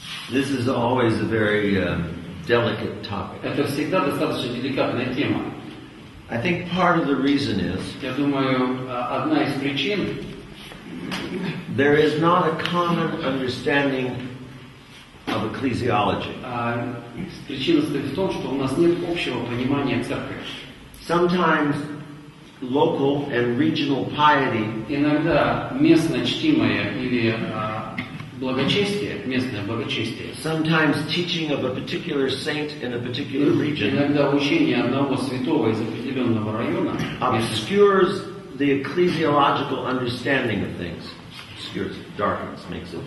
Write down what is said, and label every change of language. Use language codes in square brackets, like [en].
[en] This is always a very delicate topic. [ru] Это всегда достаточно деликатная тема. [en] I think part of the reason is [ru] Я думаю, одна из причин [en] there is not a common understanding of ecclesiology. [ru] причина состоит в том, что у нас нет общего понимания церкви. [en] Sometimes local and regional piety [ru] Иногда местное чтимое или благочестие, местное благочестие, [en] sometimes teaching of a particular saint in a particular region [ru] иногда учение одного святого из определенного района [en] obscures the ecclesiological understanding of things. Obscures, darkens, makes it.